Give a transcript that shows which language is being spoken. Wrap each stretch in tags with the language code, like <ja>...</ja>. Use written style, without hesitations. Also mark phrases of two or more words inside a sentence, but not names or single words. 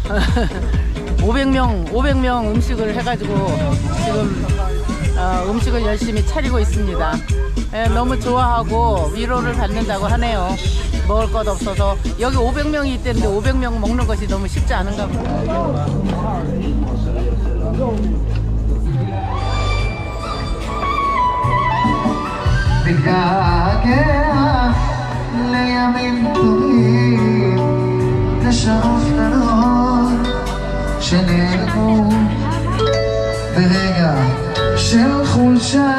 <ko>500명 음식을 해가지고 지금 음식을 열심히 차리고 있습니다. 예, 너무 좋아하고 위로를 받는다고 하네요. 먹을 것 없어서 여기 500명이 있다는데 500명 먹는 것이 너무 쉽지 않은가 봅니다.</ko> <he>מתגעגע לימים טובים, לשעות קטנות שנעלמו ברגע של חולשה.</he>